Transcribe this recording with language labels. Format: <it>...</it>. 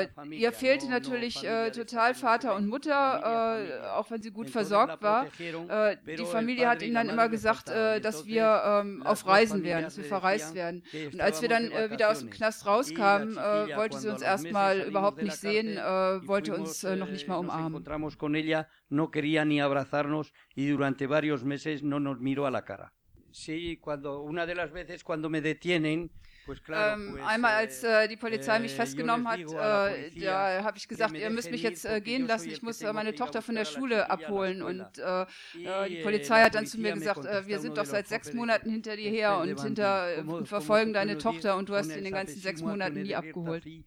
<de>Ihr fehlte natürlich total Vater und Mutter, auch wenn sie gut versorgt war. Die Familie hat ihnen dann immer gesagt, dass wir auf Reisen wären, dass wir verreist werden. Und als wir dann wieder aus dem Knast rauskamen, wollte sie uns erstmal überhaupt nicht sehen, wollte uns noch nicht mal umarmen.</de> <es>Con ella, no quería ni abrazarnos y durante varios meses no nos miró a la cara. Sí, cuando una de las veces cuando me detienen.</es> <de>Einmal, als die Polizei mich festgenommen hat, da habe ich gesagt, ihr müsst mich jetzt gehen lassen, ich muss meine Tochter von der Schule abholen. Und die Polizei hat dann zu mir gesagt, wir sind doch seit 6 Monaten hinter dir her und hinter verfolgen deine Tochter und du hast sie in den ganzen 6 Monaten nie abgeholt.</de>